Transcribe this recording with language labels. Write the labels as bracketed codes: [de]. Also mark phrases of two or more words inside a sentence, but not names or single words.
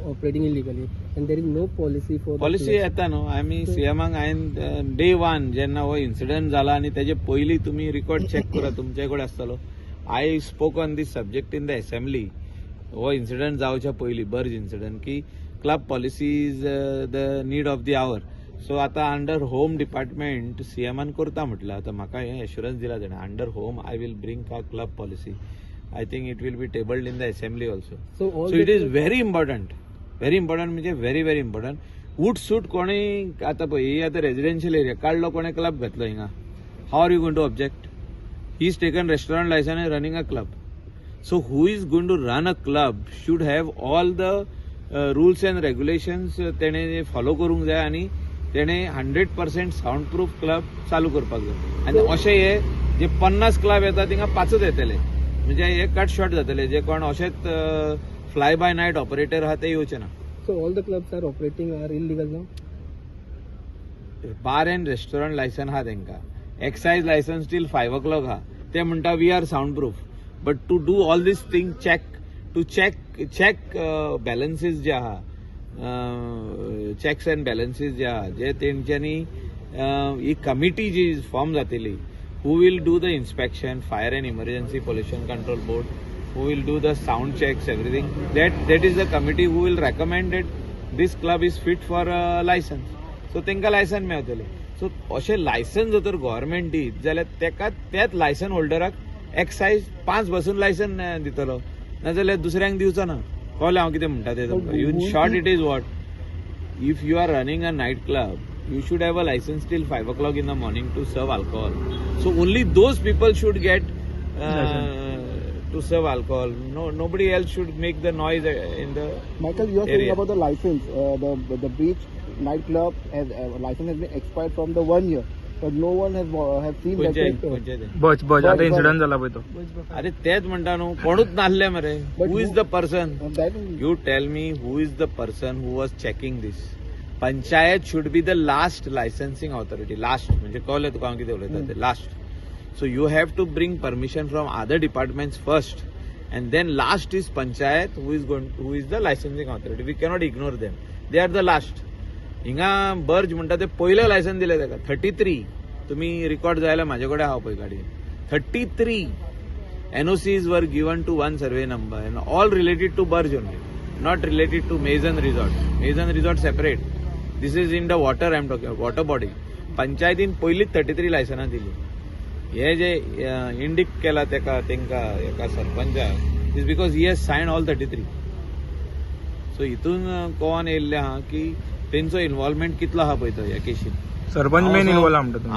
[en] operating illegally, and there is no policy for [kok] पॉलिसी येता न्हू. आमी सीएमाक हांवें डे 1 जेन्ना हो इन्सिडंट जाला आनी तेजे पयलीं तुमी [en] record check [kok] करा, तुमचे कडेन आसतलो. [en] I spoke on this subject in the assembly. [kok] हो इन्सिडंट जावच्या पयलीं बर्ज इन्सिडंट की [en] club policy is the need of the hour. [kok] सो आतां [en] under home department [kok] सीएमान करता म्हटलं. आतां म्हाका हे एश्युरन्स दिला तेणें [en] under home I will bring a club policy. I think it will be tabled in the assembly also. so it is very important म्हणजे very very important. [kok] उट सूट कोणी आता पळय ही आता [en] residential area [kok] काढलो कोणी क्लब घातलो हिंगा. [en] how are you going to object? he is taken restaurant licence and running a club. So who is going to run a club should have all the rules and regulations [kok] तेणे फॉलो करूंक जाय आनी तेणे [en] 100% sound proof club [kok] चालू करपाक जाय. आनी अशें हे जे 50 क्लब येता थिंगा 5च येतले. म्हणजे हे [en] cut short [kok] जातले. जे कोण अशेंच [en] fly by night operator [kok] आहा ते येवचे ना. [en] So all the clubs are operating are illegal now? bar and restaurant licence [kok] आहा तेंका. [en] excise licence still 5 o'clock आहा. [kok] ते म्हणटा [en] we are sound proof. but to do all this thing check balances [kok] जे आहा, [en] checks and balances [kok] जे आहा जे तेंच्यांनी ही कमिटी जी फॉर्म जातली, [en] who will do the inspection, fire and emergency pollution control board, who will do the sound checks, everything. That is the committee who will recommend that this club is fit for a license. [kok] So तेंका लायसन मेळटले. सो अशें लायसन जर गव्हर्नमेंट दीत जाल्यार तेका त्याच लायसन होल्डराक एक्सायज 5 बसून लायसन दितलो, नाजाल्यार दुसऱ्यांक दिवचो ना. कळ्ळें हांव कितें म्हणटा तें तुमकां. [en] in short it is what, if you are running a night club you should have a license till 5 o'clock in the morning to serve alcohol. So only those people should get to serve alcohol. Nobody else should make the noise in the Michael, you are saying about the license. The beach nightclub license has been expired from the 1 year, but no one has seen that. [kok] बच आता इन्सिडेंट झाला पळय तो. अरे तेच म्हणटा न्हू, कोणूच नासले मरे. [en] हू इज द पर्सन? You tell me who is the person who was checking this? पंचायत should be the last licensing authority. [kok] Last म्हणजे कळलं तुका हांव कितें उलयता तें. लास्ट. [en] So you have to bring permission from other departments first, and then last is panchayat who is the licensing authority. We cannot ignore them. They are the last. [kok] हिंगा बर्ज म्हणटा ते पयलें लायसन दिलें तेका 33. तुमी रिकॉर्ड जायला म्हाजे कडेन आहा पळय गाडयेन. [en] 33 NOCs were given to one survey number and all related to Burj only, not related to Maison Resort. Maison Resort separate. This is in the water I am talking about, water body. [kok] पंचायतीन पयलींच 33 लायसनां दिली. हे जे इंडिक केला तेका एका सरपंचाक [en] is because he has sign all 33. [kok] सो हितून कोण येयल्ले आहा की तेंचो इन्व्हॉल्वमेंट कितलो आहा पळय तो ह्या केशीन. सरपंच [en] main involve [kok] आहा म्हणटा.